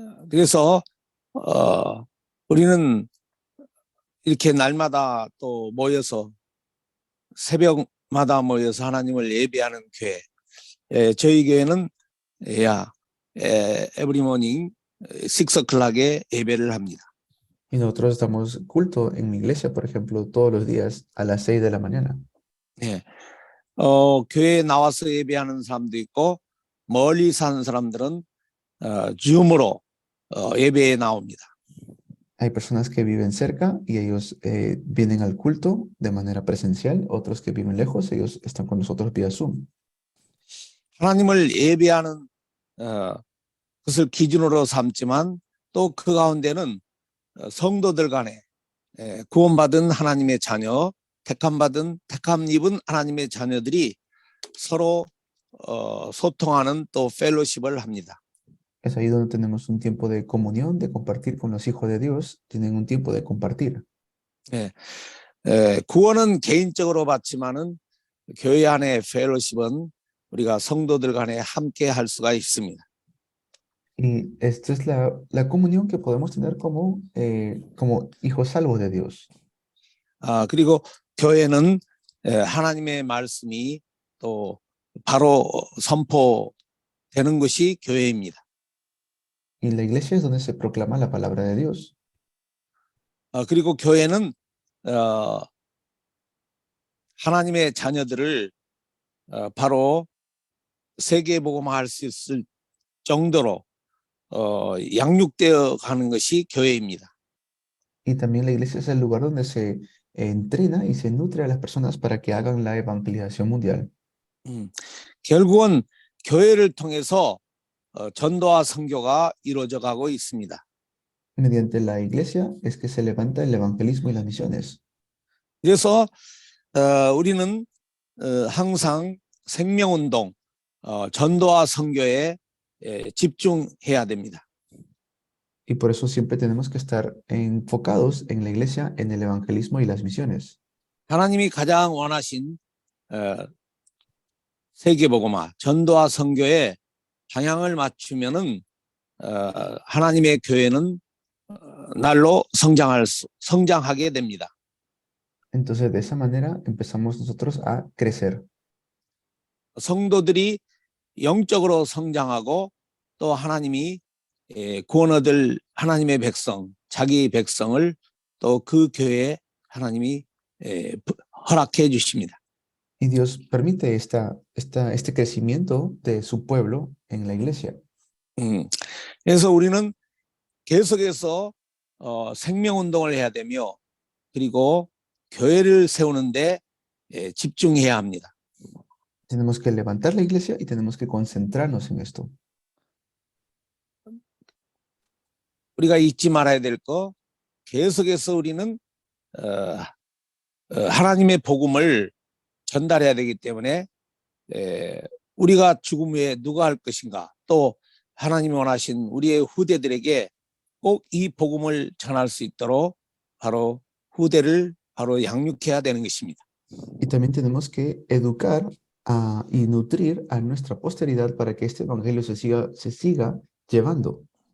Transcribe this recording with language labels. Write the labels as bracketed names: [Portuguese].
[Korean] 그래서 우리는 이렇게 날마다 또 모여서 새벽마다 모여서 하나님을 예배하는 교회. 저희 교회는 [English] every morning 6 o'clock [Korean] 에 예배를 합니다. [Spanish] Y nosotros damos culto en mi iglesia, por ejemplo, todos los días a las 6 de la mañana. [Korean] 네. 교회에 나와서 예배하는 사람도 있고 멀리 사는 사람들은 줌으로 예배에 나옵니다. [Spanish] Hay personas que viven cerca y ellos vienen al culto de manera presencial. Otros que viven lejos, ellos están con nosotros vía Zoom. [Korean] 하나님을 예배하는 것을 기준으로 삼지만 또 그 가운데는 성도들 간에 구원받은 하나님의 자녀, 택함 입은 하나님의 자녀들이 서로 소통하는 또 펠로십을 합니다. [Spanish] Es ahí donde tenemos un tiempo de comunión, de compartir con los hijos de Dios. Tienen un tiempo de compartir. [Korean] 네, 구원은 개인적으로 받지만은 교회 안의 펠로십은 우리가 성도들 간에 함께 할 수가 있습니다. [Spanish] Y esta es la comunión que podemos tener como hijos salvos de Dios. [Korean] 그리고 교회는 하나님의 말씀이 또 바로 선포되는 것이 교회입니다. [Spanish] Y la iglesia es donde se proclama la palabra de Dios. [Korean] 그리고 교회는 하나님의 자녀들을 바로 세계 복음화할 수 있을 정도로 양육되어 가는 것이 교회입니다. [Spanish] Y también la iglesia es el lugar donde se entrena y se nutre a las personas para que hagan la evangelización mundial. [Korean] 결국은 교회를 통해서 전도와 선교가 이루어져 가고 있습니다. [Spanish] Mediante la iglesia es que se levanta el evangelismo y las misiones. [Korean] 그래서 우리는 항상 생명운동, 전도와 선교에 집중해야 됩니다. [Spanish] Y por eso siempre tenemos que estar enfocados en la iglesia, en el evangelismo y las misiones. [Korean] 하나님이 가장 원하신 세계복음화, 전도와 선교에 방향을 맞추면은 하나님의 교회는 날로 성장하게 됩니다. [Spanish] Entonces, de esa manera empezamos nosotros a crecer. [Korean] 성도들이 영적으로 성장하고 또 하나님이 구원 얻을 하나님의 백성, 자기 백성을 또 그 교회에 하나님이 허락해 주십니다. [Spanish] Y Dios permite este crecimiento de su pueblo en la iglesia. [Korean] 그래서 우리는 계속해서 생명운동을 해야 되며 그리고 교회를 세우는데 집중해야 합니다. [Spanish] Tenemos que levantar la iglesia y tenemos que concentrarnos en esto. [Korean] 우리가 잊지 말아야 될 거 계속해서 우리는 하나님의 복음을 전달해야 되기 때문에 우리가 죽음 후에 누가 할 것인가 또 하나님이 원하신 우리의 후대들에게 꼭 이 복음을 전할 수 있도록 바로 후대를 바로 양육해야 되는 것입니다. [Spanish] Y también tenemos que educar y nutrir a nuestra posteridad para que este evangelio se siga llevando.